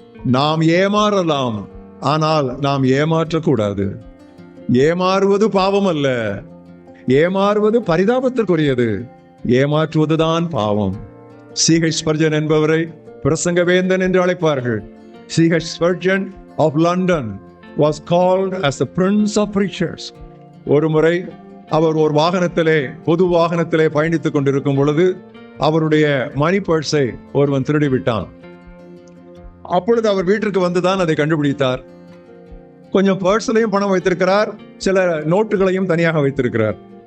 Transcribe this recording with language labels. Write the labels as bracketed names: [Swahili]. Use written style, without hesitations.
[Tamil] நாம் ஏமாறலாம், ஆனால் நாம் ஏமாற்றக்கூடாது. ஏமாறுவது பாவம் அல்ல, ஏமாறுவது பரிதாபத்திற்குரியது. ஏமாற்றுவதுதான் பாவம். C.H. ஸ்பர்ஜன் என்பவரை பிரசங்க வேந்தன் என்று அழைப்பார்கள். C.H. [English] Spurgeon of London was called as the prince of preachers. [Tamil] ஒரு முறை அவர் ஒரு வாகனத்திலே, பொது வாகனத்திலே பயணித்துக் கொண்டிருக்கும் பொழுது அவருடைய மணி பர்ஸை ஒருவன் திருடி விட்டான். அப்பொழுது அவர் வீட்டிற்கு வந்துதான் அதை கண்டுபிடித்தார். கொஞ்சம் பர்ஸ்லையும் பணம் வைத்திருக்கிறார், சில நோட்டுகளையும் தனியாக வைத்திருக்கிறார்.